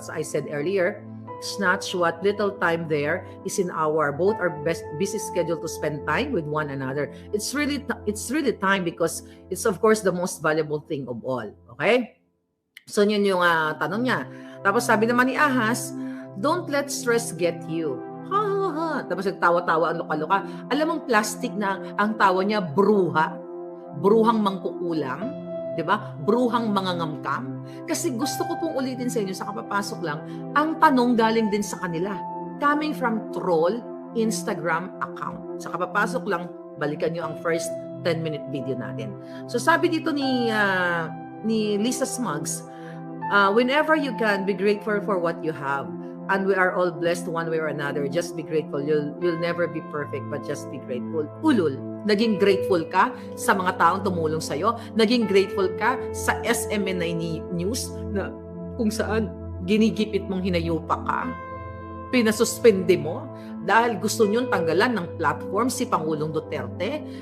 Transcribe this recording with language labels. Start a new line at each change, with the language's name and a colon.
English: As I said earlier, snatch what little time there is in both our best busy schedule to spend time with one another. It's really time, because it's of course the most valuable thing of all. Okay?
Filipino: So yun yung tanong niya. Tapos sabi naman ni Ahas,
English: don't let stress get you.
Filipino: Tapos nagtawa-tawa ang luka-luka. Alam mong plastic na ang tawa niya, bruhang mangkukulam, di ba? Bruhang mangangamkam. Kasi gusto ko pong ulitin sa inyo sa kapapasok lang, ang tanong galing din sa kanila.
English: Coming from troll Instagram account.
Filipino: Sa kapapasok lang, balikan nyo ang
English: first 10-minute video
Filipino: natin. So sabi dito ni
English: Lisa Smugs, whenever you can, be grateful for what you have. and we are all blessed one way or another. Just be grateful. You'll never be perfect, but just be grateful.
Filipino: Ulul, naging grateful ka sa mga taong tumulong sa'yo. Naging grateful ka sa SMNI News na kung saan ginigipit mong hinayupa ka. Pinasuspende mo dahil gusto niyong tanggalan ng platform si Pangulong Duterte.